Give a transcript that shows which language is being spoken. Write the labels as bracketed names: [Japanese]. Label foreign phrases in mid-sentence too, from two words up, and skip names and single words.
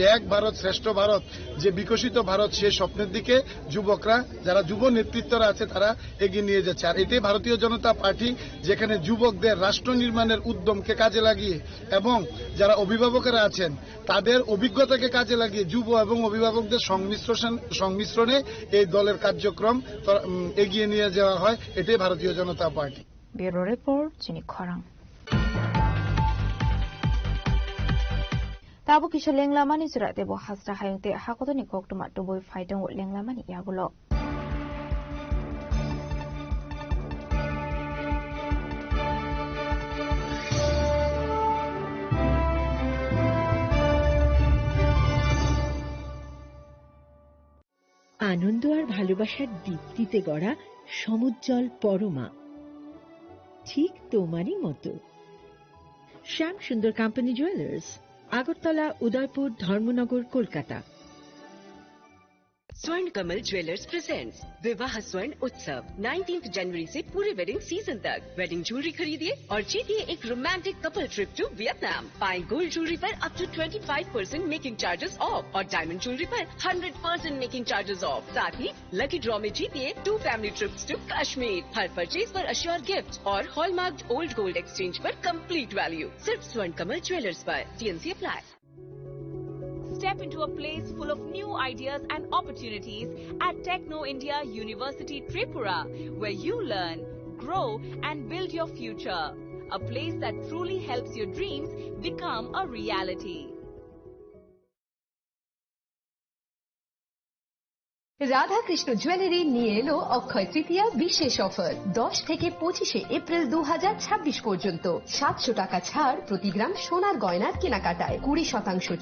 [Bangla] এক ভারত শ্রেষ্ঠ ভারত যে বিকশিত ভারত সেই স্বপ্নের দিকে যুবকরা যারা যুব নেতৃত্বরা আছে তারা এগিয়ে নিয়ে যাচ্ছে আর এটাই ভারতীয় জনতা পার্টি যেখানে যুবকদের রাষ্ট্র নির্মাণের উদ্যমকে কাজে লাগিয়ে এবং যারা অভিভাবকেরা আছেন তাদের অভিজ্ঞতাকে কাজে লাগিয়ে যুব এবং অভিভাবকদের সংমিশ্রণে এই দলের কার্যক্রম এগিয়ে নিয়ে যাওয়া হয় এটাই ভারতীয় জনতা পার্টি [English] Bureau report [Kok Borok] চিনি খরাং Tabu kisah lenglamani surat tebo hasra hayung te hakoto ni kok tumat tuboy faidong lenglamani yagulo. [Bangla] আনন্দ আর ভালোবাসার দীপ্তিতে গড়া সমুজ্জ্বল পরমা ঠিক তোমারই মতো শ্যাম সুন্দর কোম্পানি জুয়েলার্স আগরতলা উদয়পুর ধর্মনগর কলকাতা [Hindi] स्वर्ण कमल ज्वेलर्स प्रेजेंट्स विवाह स्वर्ण उत्सव 19 जनवरी से पूरे [English] wedding season [Hindi] तक [English] wedding jewellery [Hindi] खरीदिए और जीतिए एक [English] romantic couple trip to Vietnam [Hindi] पाएं [English] gold jewellery [Hindi] पर [English] up to 25% making charges off [Hindi] और [English] diamond jewellery [Hindi] पर [English] 100% making charges off [Hindi] साथ ही [English] lucky draw [Hindi] में जीतिए [English] 2 family trips to Kashmir [Hindi] हर परचेज पर [English] assured gift [Hindi] और [English] hallmark old gold exchange [Hindi] पर [English] complete value [Hindi] सिर्फ स्वर्ण कमल ज्वेलर्स पर [English] TNC apply Step into a place full of new ideas and opportunities at Techno India University Tripura, where you learn, grow and build your future. A place that truly helps your dreams become a reality. [Bangla] রাধাকৃষ্ণ জুয়েলারি নিয়ে এলো অক্ষয় তৃতীয়া বিশেষ অফার 10 থেকে 25 এপ্রিল 2026 পর্যন্ত 700 টাকা ছাড় প্রতি গ্রাম সোনার গয়নার কেনাকাটায় 20%